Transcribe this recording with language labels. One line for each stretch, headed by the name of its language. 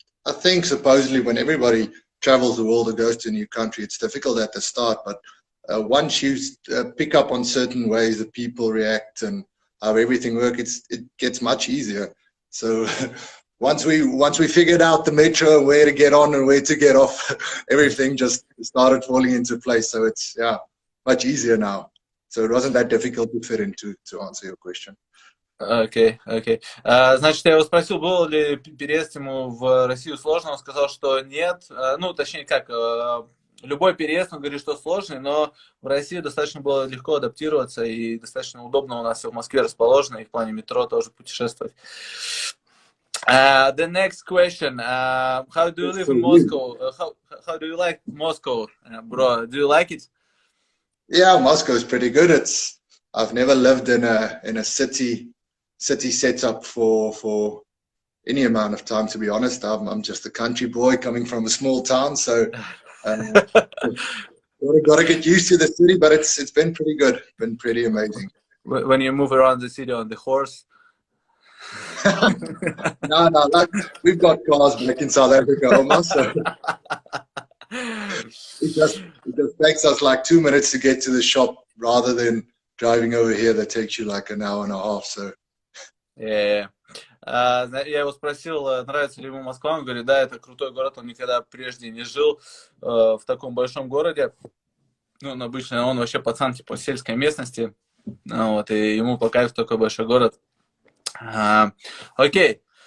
English: I think supposedly when everybody travels the world or goes to a new country, it's difficult at the start, but once you pick up on certain ways that people react and how everything works, it gets much easier. So once we figured out the metro, where to get on and where to get off, everything just started falling into place. So it's much easier now. So it wasn't that difficult to fit into, to answer your question.
Russian: Окей. Значит, я его спросил, был ли переезд ему в Россию сложно, он сказал, что нет. Ну, точнее, как, любой переезд, он говорит, что сложный, но в России достаточно было легко адаптироваться и достаточно удобно у нас в Москве расположено, и в плане метро тоже путешествовать.
English: The next question, how do you live in Moscow? How do you like Moscow, bro? Do you like it? Yeah, Moscow is pretty good. I've never lived in a city setup for any amount of time, to be honest. I'm just a country boy coming from a small town, so gotta get used to the city, but it's been pretty good, been pretty amazing. When you move around the city on the horse? No, like, we've got cars back in South Africa, Omar, so it just takes us like 2 minutes to get to the shop rather than driving over here that takes you like an hour and a half. So Yeah.
Russian: Я его спросил, нравится ли ему Москва. Он говорит, да, это крутой город. Он никогда прежде не жил в таком большом городе. Ну, обычно он вообще пацан типа сельской местности. Вот, и ему по кайфу такой большой город. Окей.